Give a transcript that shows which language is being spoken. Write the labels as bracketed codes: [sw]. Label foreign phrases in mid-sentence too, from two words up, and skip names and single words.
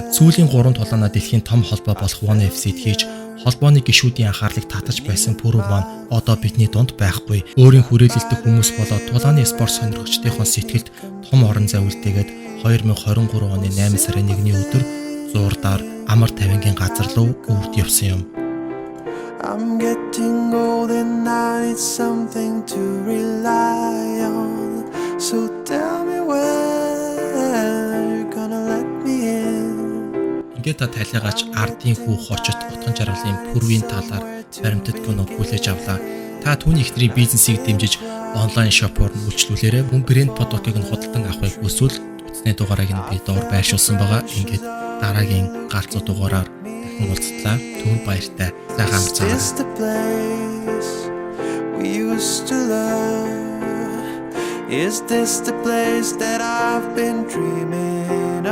[mn] Сүүлийн 3 тулаанаа дэлхийн том холбоо болох One FC-д хийж холбооны гишүүдийн анхаарлыг татаж байсан пүрэв маань одоо бидний дунд байхгүй. Өөрийн хүрээлэлдэх хүмүүс болоод тулааны спорт сонирхогчдын сэтгэлд том орон зай үлдээгээд 2023 оны 8 сарын 1-ний өдөр зуурдаар амар тавингийн газар руу үрд явсан юм. [en] I'm getting old and I need something to rely on. So tell me when you're gonna let me in. [mn] Ингээд та талигач ардын хүү хочот утган жаргалын пүрвийн талаар баримтат киног хүлээж авлаа. Та түүний ихтрийн бизнесийг дэмжиж онлайн шопоор нь үйлчлүүлээрэй. Мөн брэнд продуктыг нь худалдан авахыг хүсвэл утасны дугаарыг нь би доор байршуулсан байгаа. Ингээд дараагийн галзуу дугаараар уулзлаа. Түр баяртай. [en] Is this the place we used to love? Is this the place that I've been dreaming?